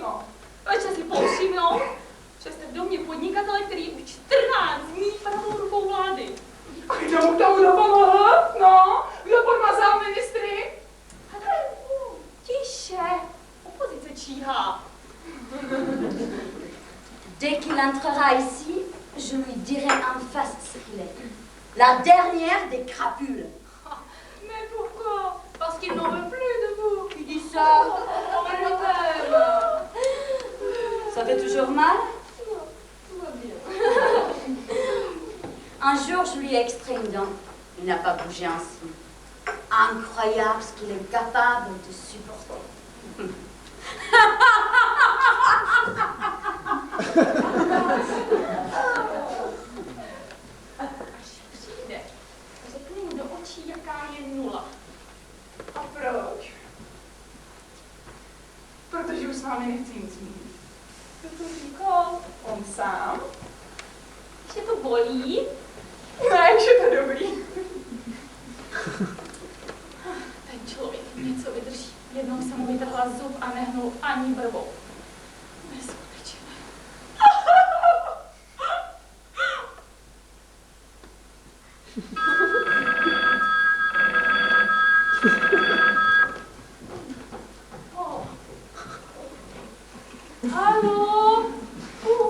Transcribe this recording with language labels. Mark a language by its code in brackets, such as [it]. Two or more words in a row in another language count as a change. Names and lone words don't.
[cs] No. pojďte si povšimnout, že jste v domě podnikatele, který už 14 dní pravou rukou vlády. A kdo mu k tomu dopomohl? No, kdo podmazal ministry? Tiše, opozice číhá. [fr] Dès qu'il entrera ici, je lui dirai en face ce qu'il est. La dernière des crapules. Mais pourquoi? Parce qu'il n'en veut plus de vous. Qui dit ça? On va le faire. Ça fait toujours mal? Tout va bien. Un jour, je lui ai extrait une dent. Il n'a pas bougé ainsi. Incroyable ce qu'il est capable de supporter. [cs] Přijde. Řekni mu do očí, jaká je nula. A proč? Protože už s vámi nechci nic mít. Kdo to říkal? On sám? Že to bolí? Ne, už je to dobrý. Ten člověk něco vydrží. Je jednou jsem mu vytrhla zub a nehnul ani brvou. Neskutečné. Oh. [fr] Allô? Oh.